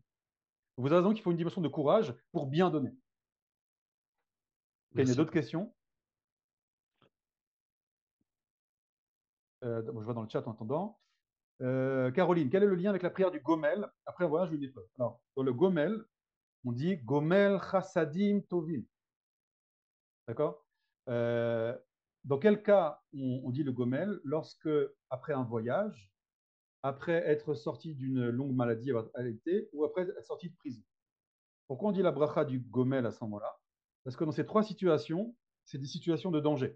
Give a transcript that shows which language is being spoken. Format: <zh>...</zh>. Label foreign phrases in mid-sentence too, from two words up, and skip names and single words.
<fr>Vous avez raison qu'il faut une dimension de courage pour bien donner. Il y a Merci. d'autres questions? Bon, je vois dans le chat en attendant. Caroline, quel est le lien avec la prière du Gomel après un voyage ou une épreuve? Alors, dans le Gomel, on dit</fr> <he>גומל חסדים טובים.</he> <fr>D'accord? Dans quel cas on dit le Gomel? Lorsque, après un voyage, après être sorti d'une longue maladie à l'été ou après être sorti de prison. Pourquoi on dit la bracha du Gomel à ce moment-là? Parce que dans ces trois situations, c'est des situations de danger.</fr>